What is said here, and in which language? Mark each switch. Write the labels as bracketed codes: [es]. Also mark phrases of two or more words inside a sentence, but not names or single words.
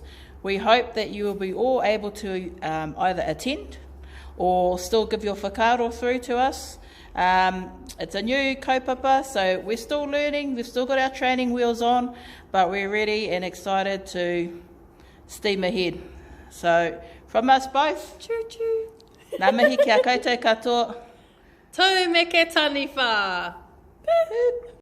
[en] We hope that you will be all able to either attend or still give your whakaro through to us. It's a new kaupapa, so we're still learning, we've still got our training wheels on, but we're ready and excited to steam ahead. So, from us both, Choo choo! [mi] ngā mihi kia koutou katoa. Tau me ke taniwha!